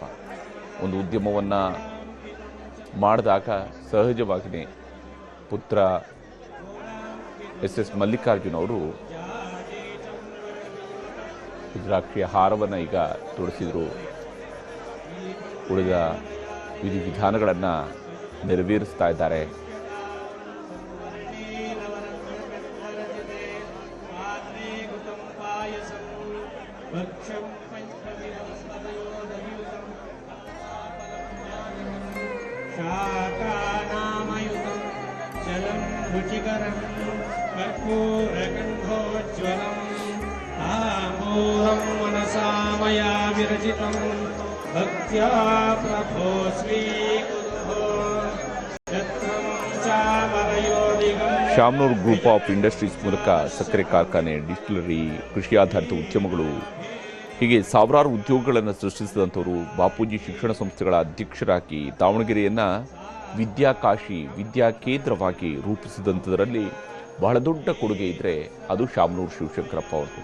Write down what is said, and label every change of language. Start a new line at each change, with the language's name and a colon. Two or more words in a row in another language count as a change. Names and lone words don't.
Kannada: ಒಂದು ಉದ್ಯಮವನ್ನು ಮಾಡಿದಾಗ ಸಹಜವಾಗಿಯೇ ಪುತ್ರ SS ಮಲ್ಲಿಕಾರ್ಜುನ್ ಅವರು ರುದ್ರಾಕ್ಷಿಯ ಹಾರವನ್ನು ಈಗ ತೊಡಿಸಿದರು. ಉಳಿದ ವಿಧಿವಿಧಾನಗಳನ್ನು ನೆರವೇರಿಸ್ತಾ ಇದ್ದಾರೆ.
Sanskrit: शाकानामयुतं जलं रुचिकरं कर्पूरगन्धोज्ज्वलं ताम्बूलं मनसा मया विरचितं भक्त्या प्रभो स्वीकुरुः छत्रं चामरयोदिगं.
Kannada: ಶಾಮನೂರು ಗ್ರೂಪ್ ಆಫ್ ಇಂಡಸ್ಟ್ರೀಸ್ ಮೂಲಕ ಸಕ್ಕರೆ ಕಾರ್ಖಾನೆ, ಡಿಸ್ಟಿಲರಿ, ಕೃಷಿ ಆಧಾರಿತ ಉದ್ಯಮಗಳು, ಹೀಗೆ ಸಾವಿರಾರು ಉದ್ಯೋಗಗಳನ್ನು ಸೃಷ್ಟಿಸಿದಂಥವರು ಬಾಪೂಜಿ ಶಿಕ್ಷಣ ಸಂಸ್ಥೆಗಳ ಅಧ್ಯಕ್ಷರಾಗಿ ದಾವಣಗೆರೆಯನ್ನು ವಿದ್ಯಾಕಾಶಿ, ವಿದ್ಯಾ ಕೇಂದ್ರವಾಗಿ ರೂಪಿಸಿದಂಥದರಲ್ಲಿ ಬಹಳ ದೊಡ್ಡ ಕೊಡುಗೆ ಇದ್ದರೆ ಅದು ಶಾಮನೂರು ಶಿವಶಂಕರಪ್ಪ ಅವ್ರದ್ದು.